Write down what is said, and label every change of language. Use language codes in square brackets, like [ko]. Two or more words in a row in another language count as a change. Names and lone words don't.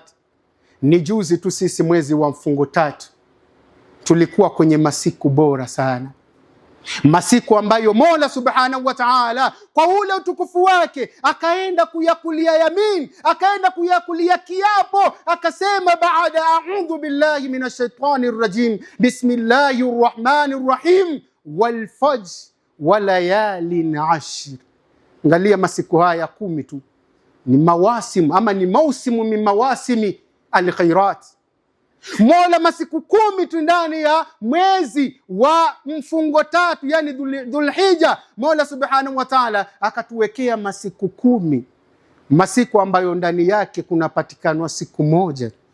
[sw] Ni juzi tu sisi mwezi wa mfungo 3 tulikuwa kwenye masiku bora sana, masiku ambayo Mola [ar] سبحانه وتعالى [sw] kwa ule utukufu wake akaenda kuyakulia yamin, akaenda kuyakulia kiapo, akasema baada [ar] أعوذ بالله من الشيطان الرجيم بسم الله الرحمن الرحيم والفجر وليال عشر. [sw] Angalia masiku haya 10 tu ni mawasim ama ni mausimu [ar] من مواسم الخيرات. [sw] Mola masiku 10 tu ndani ya mwezi wa mfungo 3, yani Dhulhijja, Mola [ar] سبحانه وتعالى [sw] akatuwekea masiku 10, masiku ambayo ndani yake kunapatikanwa siku moja.